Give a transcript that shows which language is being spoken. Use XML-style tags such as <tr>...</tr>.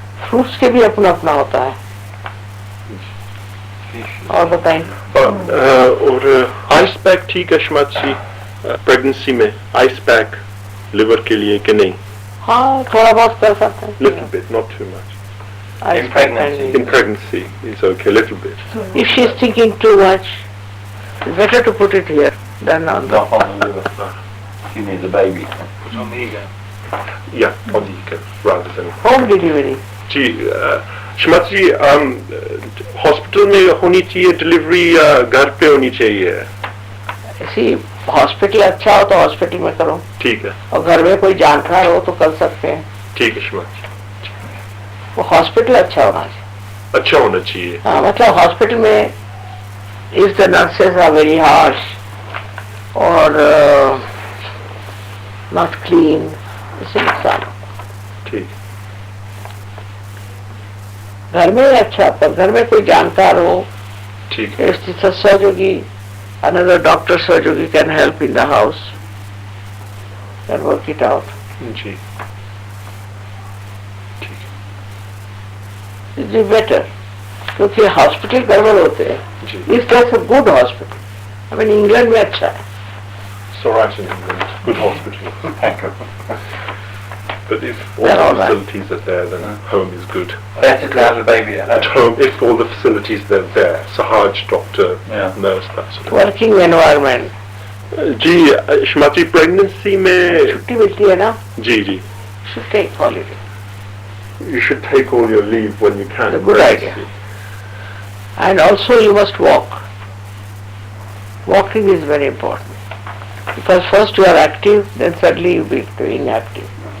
<hi>Fruits के भी अपना अपना होता है. और बताएं. और आइस पैक ठीक है श्रीमती जी, प्रेगनेंसी में आइस पैक लिवर के लिए कि नहीं? हाँ, थोड़ा बहुत कर सकते हैं.</hi> <en>Little bit, not too much. In pregnancy. In pregnancy is okay, little bit. If she is thinking too much, It's better to put it here than on the... Not on the liver. She needs a baby. Put on the ego. Yeah, on the ego rather than. home delivery.</en> <hi>Ji Shrimati ji hospital में होनी चाहिए delivery या घर पे होनी चाहिए? ऐसी hospital अच्छा हो तो हॉस्पिटल में करो, ठीक है, और घर में कोई जानकार हो तो कर सकते हैं। ठीक है श्रीमती जी, वो हॉस्पिटल अच्छा होना चाहिए। अच्छा होना चाहिए। हाँ, मतलब हॉस्पिटल में</hi> <en>if the nurses are very harsh और not clean,</en> <hi>इससे नुकसान। ठीक, घर में ही अच्छा, पर घर में कोई जानकार हो, ठीक,</hi> <en>if it's a surgery, another doctor surgery can help in the house, can work it out.</en> <hi>जी, ठीक,</hi> <en>It is better,</en> <hi>क्योंकि हॉस्पिटल गड़बड़ होते हैं। जी।</hi> <en>If that's a good hospital, I mean</en> <hi>England में अच्छा है।</hi> <en>so right in England, good hospital. Thank you. But if all They're the all right. facilities are there, then home is good. Better to have a baby at At home. home, if all the facilities are there, Sahaj, doctor, Yeah. nurse, that sort of. Working environment,</en> <hi>ji Shrimati pregnancy में छुट्टी मिलती है ना, जी जी,</hi> <en>should take holiday. you should take all your leave when you can. It's a good idea. And also you must walk. Walking is very important. Because first you are active, then suddenly you become inactive.</en>